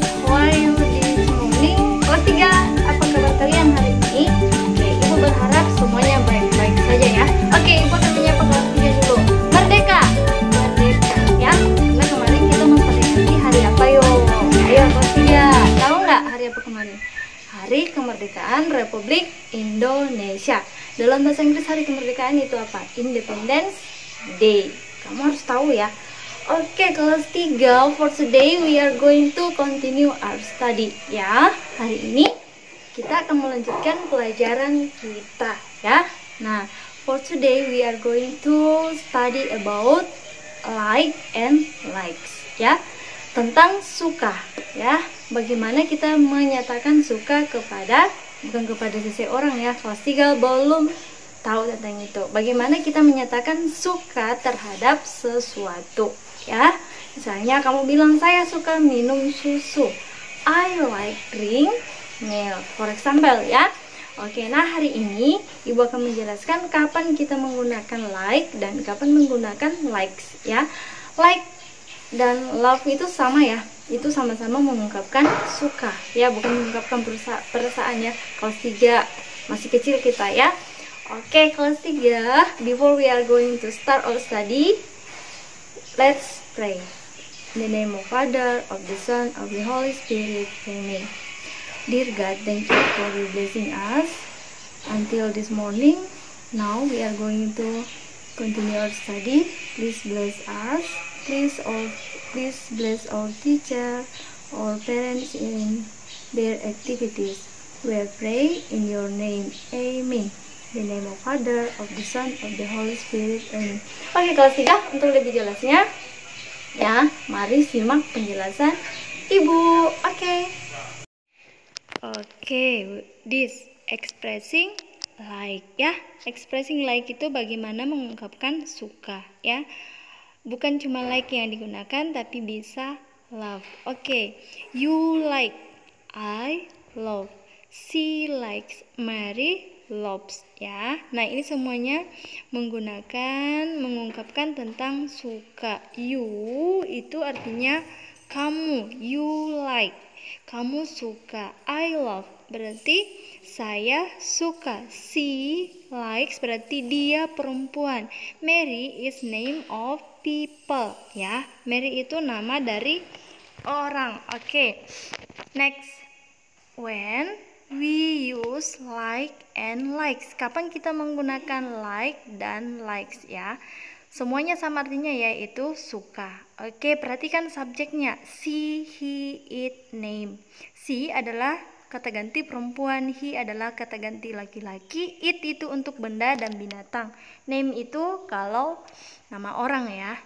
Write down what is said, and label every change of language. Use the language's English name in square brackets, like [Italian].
[English] How are you this morning? [Indonesian] Kelas 3. Apa kabar kalian hari ini? Oke, Ibu berharap semuanya baik-baik saja ya. Oke, Ibu akan menyapa kelas 3 dulu. Merdeka. Merdeka ya. Karena kemarin kita memperingati hari apa yo? Ayo kelas 3. Tahu nggak hari apa kemarin? Hari Kemerdekaan Republik Indonesia. Dalam bahasa Inggris hari kemerdekaan itu apa? [English] Independence Day. [Indonesian] Kamu harus tahu ya. [English] Oke, kelas 3, for today we are going to continue our study ya. [Indonesian] Hari ini kita akan melanjutkan pelajaran kita ya. [English] Nah, for today we are going to study about like and likes ya. [Indonesian] Tentang suka ya. Bagaimana kita menyatakan suka kepada, bukan kepada seseorang ya. Kelas 3 belum tahu tentang itu. Bagaimana kita menyatakan suka terhadap sesuatu ya. Misalnya kamu bilang saya suka minum susu. [English] I like drink milk. For example [Indonesian] ya. Oke, nah hari ini Ibu akan menjelaskan kapan kita menggunakan like dan kapan menggunakan likes ya. Like dan love itu sama ya. Itu sama-sama mengungkapkan suka ya, bukan mengungkapkan perasaan ya. Kelas 3 masih kecil kita ya. [English] Oke, kelas 3, before we are going to start our study, let's pray. In the name of Father, of the Son, of the Holy Spirit. Amen. Dear God, thank you for your blessing us until this morning. Now we are going to continue our study. Please bless us. Please bless our teacher, our parents in their activities. We pray in your name. Amen. In the name of Father, of the Son, of the Holy Spirit. Amen. [Indonesian] Oke, kelas 3, untuk lebih jelasnya ya, mari simak penjelasan Ibu. [English] Oke, this expressing like ya. [Indonesian] Expressing like itu bagaimana mengungkapkan suka ya. Bukan cuma like yang digunakan, tapi bisa love. [English] Oke, you like, I love, she likes, Mary loves ya. [Indonesian] Nah, ini semuanya mengungkapkan tentang suka. You itu artinya kamu, [English] you like, [Indonesian] kamu suka. [English] I love [Indonesian] berarti saya suka. [English] She likes [Indonesian] berarti dia perempuan. [English] Mary is name of people ya. [Indonesian] Mary itu nama dari orang. [English] Oke. Next. When we use like and likes. [Indonesian] Kapan kita menggunakan like dan likes ya? Semuanya sama artinya, yaitu suka. Oke, perhatikan subjeknya. She, he, it, name. She adalah kata ganti perempuan, he adalah kata ganti laki-laki, it itu untuk benda dan binatang, name itu kalau nama orang ya.